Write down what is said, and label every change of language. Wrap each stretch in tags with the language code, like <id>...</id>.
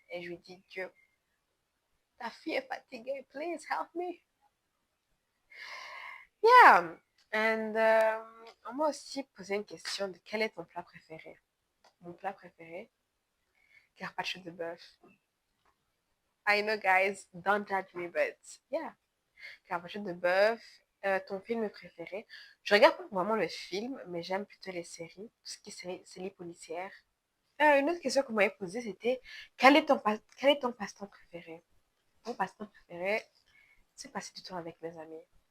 <fr>Et je lui dis, Dieu, ta fille est fatiguée,</fr> <en>please help me. Yeah. And</en> <fr>on m'a aussi posé une question de quel est ton plat préféré? Mon plat préféré, carpaccio de bœuf.</fr> <en>I know guys, don't judge me, but yeah.</en> <fr>Carpaccio de bœuf. Ton film préféré? Je regarde pas vraiment le film, mais j'aime plutôt les séries, tout ce qui est séries policières. Une autre question qu'on m'avait posée, c'était quel est ton passe-temps préféré? Mon passe-temps préféré, c'est passer du temps avec mes amis.</fr>